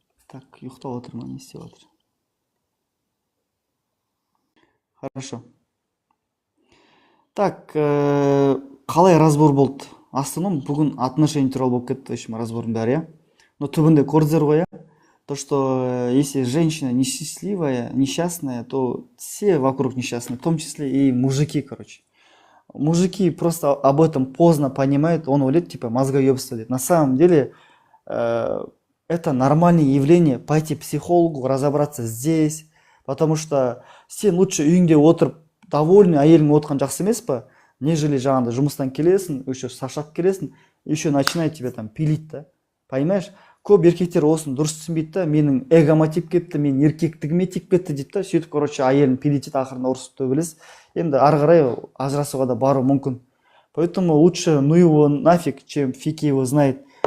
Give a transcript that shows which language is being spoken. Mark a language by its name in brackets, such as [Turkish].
[Kazakh] Так, ұйықтап отыр ма, не істеп отыр? [Russian] Хорошо. Так, [Kazakh] қалай [Russian] разбор [Kazakh] болды? Астыным бүгін [Russian] отношение [Kazakh] туралы болып кетті, [Russian] еще [Kazakh] разбордың бәрі, иә? [Russian] Но [Kazakh] түбінде көрдіңіздер ғой, иә? [Russian] То, что если женщина несчастливая, несчастная, то все вокруг несчастны, в том числе и мужики, короче. Мужики просто об этом поздно понимают, он улет, типа, мозгоебство. На самом деле, это нормальное явление, пойти к психологу, разобраться здесь, потому что [Kazakh] сен [Russian] лучше [Kazakh] үйіңде отырып, [Russian] довольный [Kazakh] әйелің отқан жақсы емес па, [Russian] нежели [Kazakh] жаңағыдай жұмыстан келесің, [Russian] еще [Kazakh] шаршап келесің, [Russian] еще начинает тебя там пилить, да, понимаешь? [Kazakh] Көп еркектер осын дұрыс түсінбейді да, менің эгома тиіп кетті, мен еркектігіме тиіп кетті дейді да, сөйтіп, [Russian] короче, [Kazakh] әйелін [Russian] пилить [Kazakh] ақырында ұрысып төбелес. Енді ары қарай ажырасуға да бару мүмкін. [Russian] Поэтому лучше ну его нафиг, чем фиг его знает.